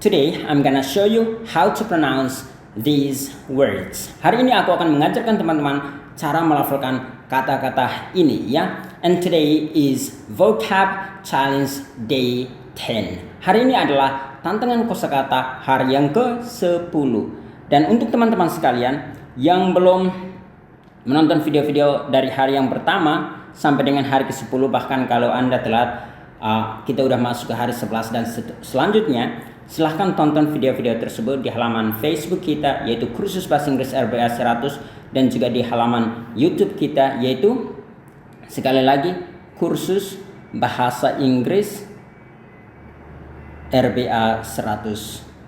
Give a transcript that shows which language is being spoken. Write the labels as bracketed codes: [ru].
[en] Today, I'm gonna show you how to pronounce these words. [id] Hari ini aku akan mengajarkan teman-teman cara melafalkan kata-kata ini ya. [en] And today is Vocab Challenge Day 10. [id] Hari ini adalah tantangan kosakata hari yang ke-10. Dan untuk teman-teman sekalian yang belum menonton video-video dari hari yang pertama sampai dengan hari ke-10, bahkan kalau Anda telat, kita udah masuk ke hari 11 dan selanjutnya, silahkan tonton video-video tersebut di halaman Facebook kita yaitu Kursus Bahasa Inggris RBA 100 dan juga di halaman YouTube kita yaitu sekali lagi Kursus Bahasa Inggris RBA 100.